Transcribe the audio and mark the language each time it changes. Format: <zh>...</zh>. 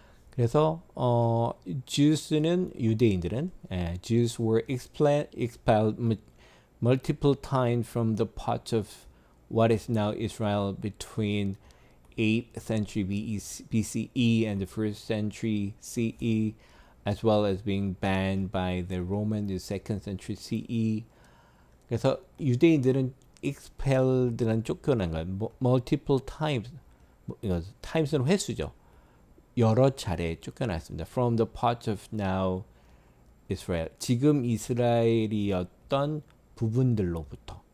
<ko>그래서</ko> <en>Jews는</en> <ko>유대인들은</ko> <en>Jews were expelled multiple times from the parts of what is now Israel between 8th century BCE and the 1st century CE, as well as being banned by the Roman in the 2nd century CE.</en> <ko>그래서 유대인들은 expelled는 쫓겨난 거예요.</ko> <en>multiple times,</en> <ko>times는 횟수죠. 여러 차례 쫓겨났습니다.</ko> <en>From the parts of now Israel.</en> <ko>지금 이스라엘이었던 부분들로부터.</ko>